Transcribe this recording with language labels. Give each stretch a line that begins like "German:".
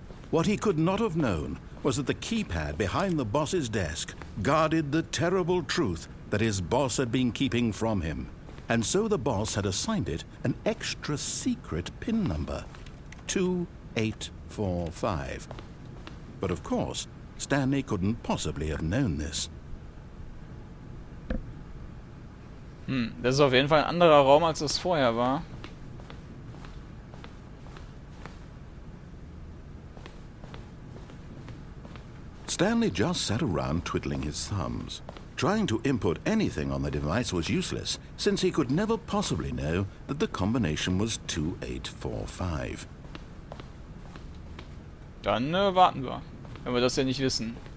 English: What he could not have known was that the keypad behind the boss's desk guarded the terrible truth that his boss had been keeping from him, and so the boss had assigned it an extra secret PIN number, 2845. But of course, Stanley couldn't possibly have known this.
German: Das ist auf jeden Fall ein anderer Raum, als es vorher war.
English: Stanley just sat around twiddling his thumbs. Trying to input anything on the device was useless, since he could never possibly know that the combination was 2845.
German: Dann warten wir, wenn wir das ja nicht wissen.